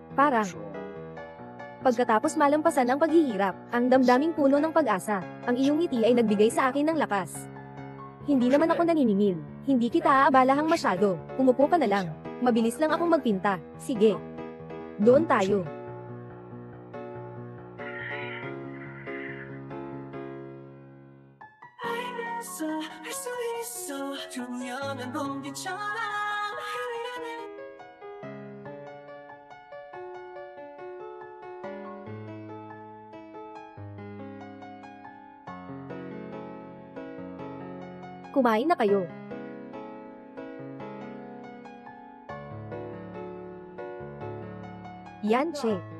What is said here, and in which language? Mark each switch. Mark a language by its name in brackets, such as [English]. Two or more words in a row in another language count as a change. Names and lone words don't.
[Filipino] Para pagkatapos malampasan ang paghihirap, ang damdaming puno ng pag-asa, ang iyong ngiti ay nagbigay sa akin ng lakas. Hindi naman ako naniningil. Hindi kita aabalahang masyado. Umupo ka na lang. Mabilis lang akong magpinta. Sige. Doon tayo. [Korean] 할 수 있어 조명은 공기처럼 [Filipino] Kumain na kayo. Yan, Che.